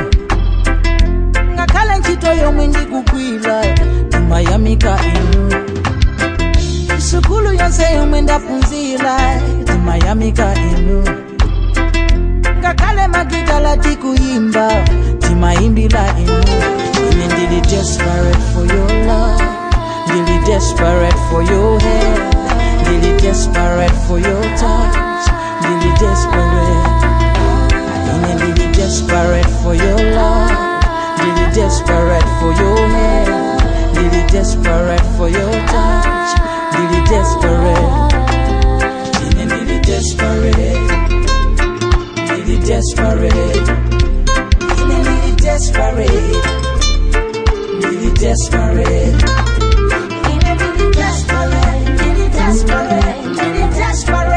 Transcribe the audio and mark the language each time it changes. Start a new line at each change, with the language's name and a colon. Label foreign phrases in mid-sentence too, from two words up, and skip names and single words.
Nyanja: Ngakhale ntchito yomwe ndikugwira timayamika inu. Sukulu yonse yomwe ndaphunzira timayamika inu. Ngakhale magitala tikuyimba timayimbira inu. Ine ndili
English: desperate for your love,
Nyanja: ndili
English: desperate for your hand,
Nyanja: ndili
English: desperate for your touch,
Nyanja: ndili desperate. Ine ndili
English: desperate for your love,
Nyanja: ndili
English: desperate for your hand,
Nyanja: ndili
English: desperate for your touch,
Nyanja: ndili desperate. Ine ndili desperate, ndili desperate. Ine ndili desperate, ndili desperate. Ine ndili desperate, ndili desperate, ndili desperate.